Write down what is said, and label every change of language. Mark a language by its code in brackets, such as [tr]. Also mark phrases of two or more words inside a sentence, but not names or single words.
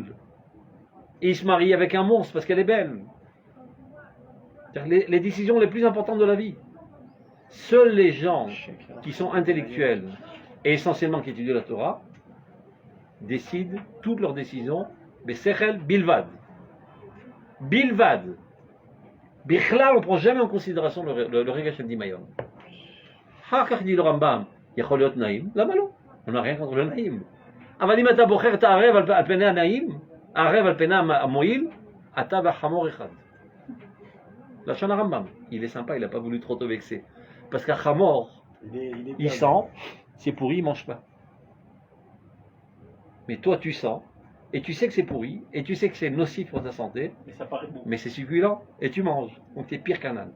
[fr] Et il se marie avec un monstre parce qu'elle est belle. C'est-à-dire les décisions les plus importantes de la vie. Seuls les gens qui sont intellectuels et essentiellement qui étudient la Torah décident toutes leurs décisions, mais [he] שכל בלבד. [fr] Bilvad. Bichlal, on ne prend jamais en considération le [he] רגש הדמיון. Hakach [fr] dit le Rambam, [he] יכול להיות נעים, למה לא? [fr] On n'a rien contre le naïm. [he] אבל אם אתה בוחר את הערב על פני הנעים, הערב על פני המועיל, אתה והחמור אחד. לשון הרמב"ם, [fr] il est sympa, il n'a pas voulu trop te vexer. Parce qu'un chamor, il sent, c'est pourri, il ne mange pas. Mais toi tu sens, et tu sais que c'est pourri, et tu sais que c'est nocif pour ta santé, Mais ça paraît beau. mais c'est succulent, et tu manges. Donc tu es pire qu'un âne.